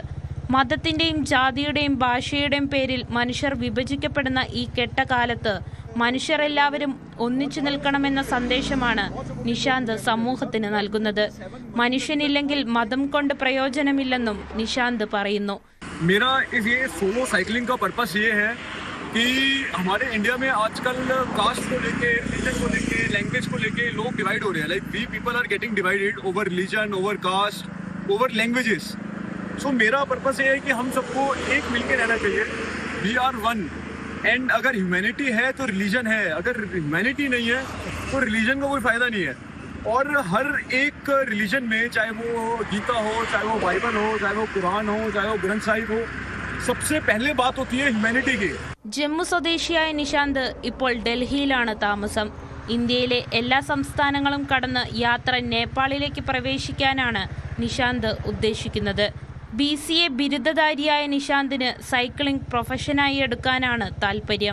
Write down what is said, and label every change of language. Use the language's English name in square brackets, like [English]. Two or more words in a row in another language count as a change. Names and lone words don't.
[Malayalam] മതത്തിന്റെയും ജാതിയുടെയും ഭാഷയുടെയും പേരിൽ മനുഷ്യർ വിഭജിക്കപ്പെടുന്ന ഈ കെട്ടകാലത്ത് മനുഷ്യരെല്ലാവരും ഒന്നിച്ചു നിൽക്കണമെന്ന സന്ദേശമാണ് നിഷാന്ത് സമൂഹത്തിന് നൽകുന്നത്. മനുഷ്യനില്ലെങ്കിൽ മതം കൊണ്ട് പ്രയോജനമില്ലെന്നും നിഷാന്ത് പറയുന്നു. [Hindi] मेरा ये [English] solo cycling [Hindi] का पर्पस ये है कि हमारे इंडिया में आजकल कास्ट को लेके, रिलीजन को लेके, लैंग्वेज को लेके लोग डिवाइड हो रहे हैं. [English] Like we people are getting divided over religion, over caste, over languages. [Hindi] सो मेरा पर्पस ये है कि हम सबको एक मिलके रहना चाहिए. [English] We are one. [Hindi] एंड अगर ह्यूमैनिटी है तो रिलीजन है, अगर ह्यूमैनिटी नहीं है तो रिलीजन का कोई फायदा नहीं है. और हर एक रिलीजन में, चाहे वो गीता हो, चाहे वो बाइबल हो, चाहे वो कुरान हो, चाहे वो ग्रंथ साहिब हो, सबसे पहले बात होती है ह्यूमैनिटी की. [Malayalam] ജമ്മു സ്വദേശിയായ നിഷാന്ത് ഇപ്പോൾ ഡൽഹിയിലാണ് താമസം. ഇന്ത്യയിലെ എല്ലാ സംസ്ഥാനങ്ങളും കടന്ന് യാത്ര നേപ്പാളിലേക്ക് പ്രവേശിക്കാനാണ് നിഷാന്ത് ഉദ്ദേശിക്കുന്നത്. BCA ബിരുദധാരിയായ നിഷാന്തിന് സൈക്ലിംഗ് പ്രൊഫഷനായി എടുക്കാനാണ് താൽപ്പര്യം.